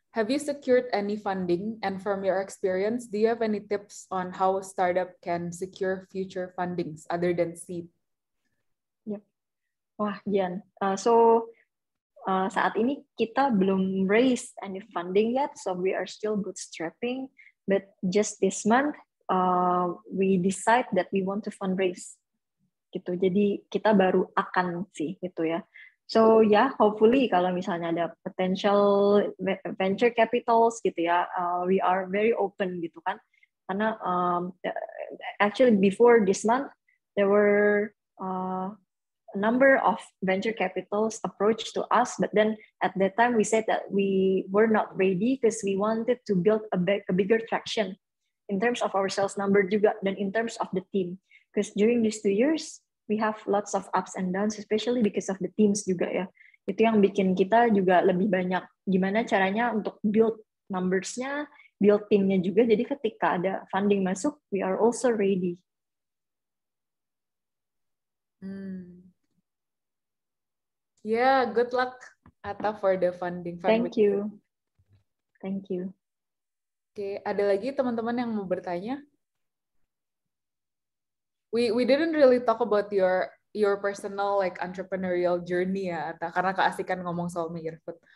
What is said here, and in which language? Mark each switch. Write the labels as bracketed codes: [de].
[en] Have you secured any funding? And from your experience, do you have any tips on how a startup can secure future fundings other than seed? Yep. Wah, Gian. [id] Saat ini kita belum [en] raise any funding yet, so we are still bootstrapping. But just this month, we decide that we want to fundraise. [id] Gitu. Jadi kita baru akan sih gitu ya. [en] So yeah, hopefully [id] kalau misalnya ada [en] potential venture capitals gitu ya, we are very open gitu kan. Karena actually before this month there were a number of venture capitals approached to us, but then at that time we said that we were not ready because we wanted to build a bigger traction in terms of our sales number [id] juga dan [en] in terms of the team. Because during these 2 years, we have lots of ups and downs, especially because of the teams juga ya. [id] Itu yang bikin kita juga lebih banyak gimana caranya untuk build numbers-nya, build team-nya juga. Jadi ketika ada funding masuk, [en] we are also ready. Yeah, good luck Atta for the funding. Thank you. Thank you. [id] Oke, ada lagi teman-teman yang mau bertanya? [en] We didn't really talk about your personal like entrepreneurial journey ya, Atta, [id] karena keasikan ngomong soal Megafood.